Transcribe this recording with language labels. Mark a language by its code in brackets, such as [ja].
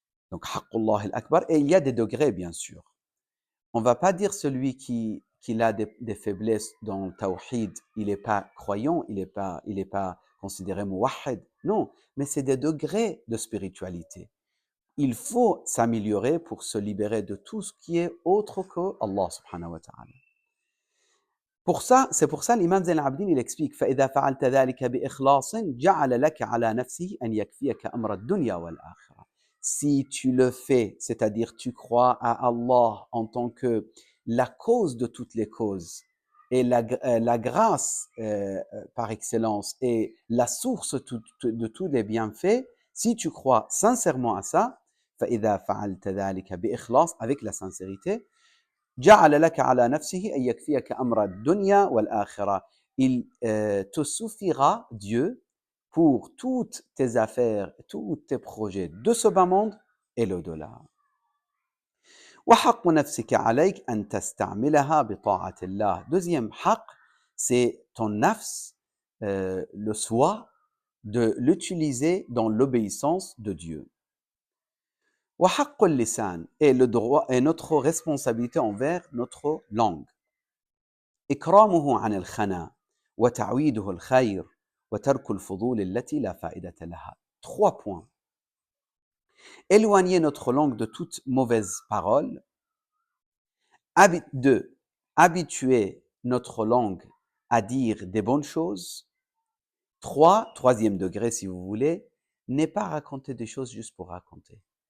[fr] Donc, Haqqullah al-Akbar. Et il y a des degrés, bien sûr. On ne va pas dire celui qui a des faiblesses dans le tawhid, il n'est pas croyant, il n'est pas considéré muwahhid. Non, mais c'est des degrés de spiritualité. Il faut s'améliorer pour se libérer de tout ce qui est autre que Allah subhanahu wa ta'ala. C'est pour ça l'imam Zayn al-Abidin, il explique [ar] فَإِذَا فَعَلْتَ ذَلِكَ بِإِخْلَاصٍ جَعَلَ لَكَ عَلَى نَفْسِهِ أَنْ يَكْفِيَكَ أَمْرَ الدُّنْيَا وَالْآخِرَةِ. [fr] Si tu le fais, c'est-à-dire tu crois à Allah en tant que la cause de toutes les causes et la grâce par excellence et la source de tous les bienfaits, si tu crois sincèrement à ça, [ar] فَإِذَا فَعَلْتَ ذَلِكَ بِإِخْلَاص, [fr] avec la sincérité, [ar] جعل لك على نفسه أن يكفيك أمر الدنيا والآخرة. [fr] Il te suffira, Dieu, pour toutes tes affaires, tous tes projets de ce bas monde et l'au-delà. [ar] وحق نفسك عليك أن تستعملها بطاعة الله. [fr] Deuxième haq, c'est ton nafs, le soi, de l'utiliser dans l'obéissance de Dieu. [ar] وحق اللسان, [fr] et le droit et notre responsabilité envers notre langue. [ar] إكرامه عن الخنا وتعويده الخير وترك الفضول التي لا فائدة لها. [fr] 3 points. Éloigner notre langue de toute mauvaise parole. 2. Habituer notre langue à dire des bonnes choses. 3, troisième degré si vous voulez, n'est pas raconter des choses juste pour raconter.